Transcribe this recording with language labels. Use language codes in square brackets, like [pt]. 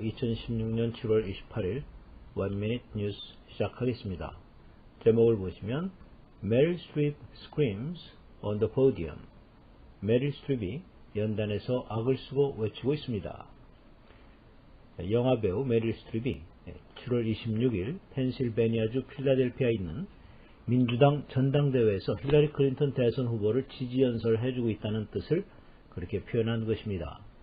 [ko] 2016년 7월 28일 One Minute News 시작하겠습니다. 제목을 보시면 [en] Meryl Streep screams on the podium. [ko] 메릴 스트립이 연단에서 악을 쓰고 외치고 있습니다. 영화배우 메릴 스트립이 7월 26일 펜실베니아주 필라델피아에 있는 민주당 전당대회에서 힐러리 클린턴 대선 후보를 지지 연설을 해주고 있다는 뜻을 그렇게 표현한 것입니다.